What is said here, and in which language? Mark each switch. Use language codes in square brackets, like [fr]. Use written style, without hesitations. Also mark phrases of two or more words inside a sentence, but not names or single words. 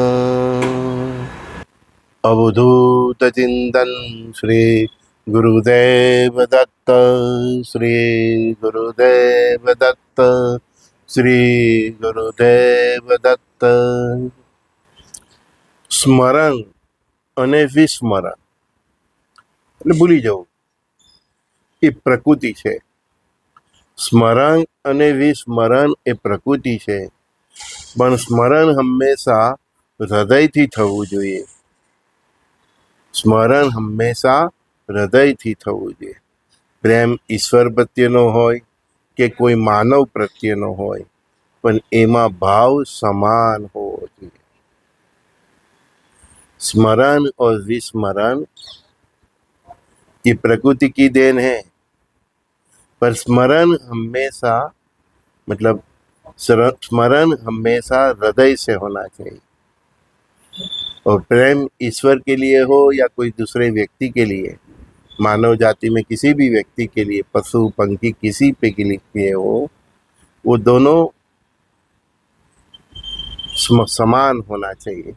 [sa] अवधूत चिंतन श्री गुरुदेव दत्त। श्री गुरुदेव दत्त। श्री गुरुदेव दत्त। [gu] स्मरण અને વિસ્મરણ એટલે ભૂલી જવું એ પ્રકૃતિ છે. સ્મરણ અને વિસ્મરણ એ પ્રકૃતિ છે, પણ સ્મરણ હંમેશા હૃદયથી થવું જોઈએ. સ્મરણ હંમેશા હૃદયથી થવું જોઈએ. પ્રેમ ઈશ્વર પ્રત્યેનો હોય કે કોઈ માનવ પ્રત્યેનો હોય, પણ એમાં ભાવ સમાન હોવો જોઈએ. [hi] स्मरण और विस्मरण ये प्रकृति की देन है, पर स्मरण हमेशा मतलब स्मरण हमेशा हृदय से होना चाहिए. और प्रेम ईश्वर के लिए हो या कोई दूसरे व्यक्ति के लिए, मानव जाति में किसी भी व्यक्ति के लिए, पशु पंखी किसी पे के लिए हो, वो दोनों समान होना चाहिए.